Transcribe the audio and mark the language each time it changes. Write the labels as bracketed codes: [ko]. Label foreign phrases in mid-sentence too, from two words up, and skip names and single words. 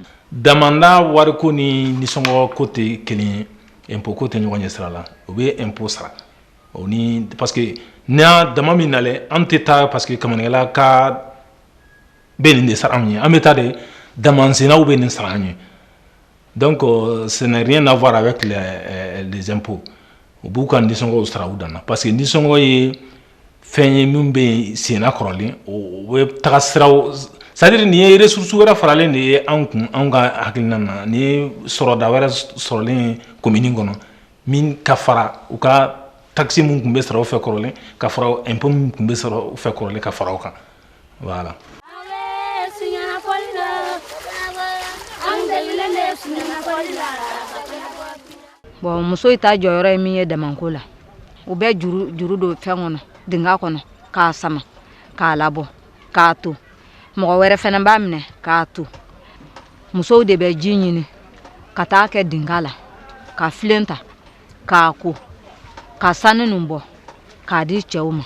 [bm] Damanda wariko ni nisɔngɔ ko tɛ kelen ye impôt ko tɛ ɲɔgɔn ɲɛ sira la o bɛ impôt sara o ni parce que n'a dama min nalen an tɛ taa parce que kamanikɛla ka bɛ nin de sara anw ye an bɛ taa de damansenaw bɛ nin sara an ye [fr] donc ce n'est rien à voir avec les impôts [bm] u b'u ka nisɔngɔw sara u dan na parce que nisɔngɔ ye fɛn ye min bɛ senna kɔrɔlen o bɛ taga siraw c'est-à-dire nin ye ressource wɛrɛ faralen de ye anw kun anw ka hakilina na nin ye sɔrɔda wɛrɛ sɔrɔlen commune kɔnɔ min ka fara u ka taxe mun tun bɛ sara u fɛ kɔrɔlen ka fara impôt mun tun bɛ sara u fɛ kɔrɔlen ka fara o kan voilà. Bon muso ta jɔyɔrɔ ye min ye Damanko la u bɛ juru don fɛn kɔnɔ dinga kɔnɔ k'a sama k'a labɔ k'a to mɔgɔ wɛrɛ fɛnɛ b'a minɛ k'a to musow de bɛ ji ɲini ka taa kɛ dinga la ka filen ta k'a ko ka sanu ninnu bɔ k'a di cɛw ma.